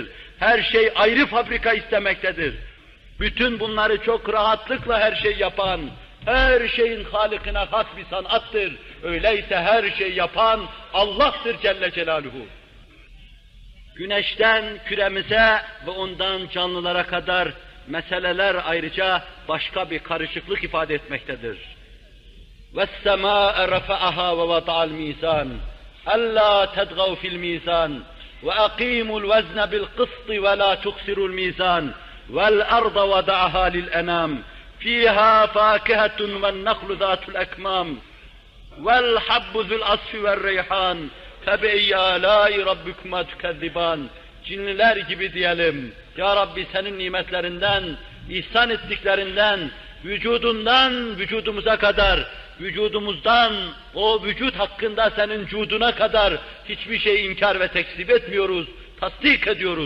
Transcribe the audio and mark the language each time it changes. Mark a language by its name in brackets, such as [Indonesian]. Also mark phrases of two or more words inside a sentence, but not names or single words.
[Turkish] Her şey ayrı fabrika istemektedir. Bütün bunları çok rahatlıkla her şey yapan, her şeyin halikine has bir sanattır. Öyleyse her şey yapan Allah'tır [Arabic] جل جلاله. [Turkish] Güneşten küremize ve ondan canlılara kadar meseleler ayrıca başka bir karışıklık ifade etmektedir. [Arabic] وَالسَّمَاءَ رَفَعَهَا وَوَضَعَ الْمِيزَانَ أَلَّا تَطْغَوْا فِي الْمِيزَانِ وَأَقِيمُوا الْوَزْنَ بِالْقِسْطِ وَلَا تُخْسِرُوا الْمِيزَانَ وَالْأَرْضَ وَضَعَهَا لِلْأَنَامِ فِيهَا فَاكِهَةٌ وَالنَّخْلُ ذَاتُ الْأَكْمَامِ وَالْحَبُّ ذُو الْعَصْفِ وَالرَّيْحَانِ فَبِأَيِّ آلَاءِ رَبِّكُمَا تُكَذِّبَانِ [Turkish] Cinliler gibi diyelim, [Arabic] يا ربي [Turkish] senin nimetlerinden, ihsan ettiklerinden, vücudundan vücudumuza kadar, vücudumuzdan o vücut hakkında senin cuduna kadar hiçbir şey inkar ve tekzip etmiyoruz, tasdik ediyoruz.